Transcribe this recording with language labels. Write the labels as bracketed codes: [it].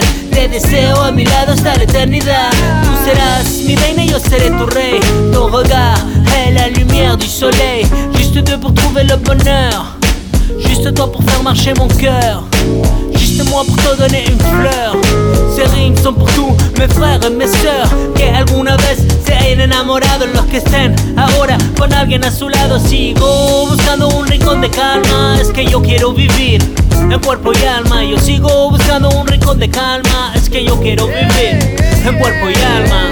[es] Te deseo a mi lado hasta la eternidad. Tú serás mi reina y yo seré tu rey. [fr] Ton regard est la lumière du soleil. Juste toi pour trouver le bonheur. Juste toi pour faire marcher mon cœur. Juste moi pour te donner une fleur. Ces rimes sont pour tous mes frères et mes sœurs. [es] Que alguna vez se hayan enamorado los que estén ahora con alguien a su lado. Sigo buscando un rincón de calma. Es que yo quiero vivir en cuerpo y alma, yo sigo buscando un rincón de calma. Es que yo quiero vivir en cuerpo y alma.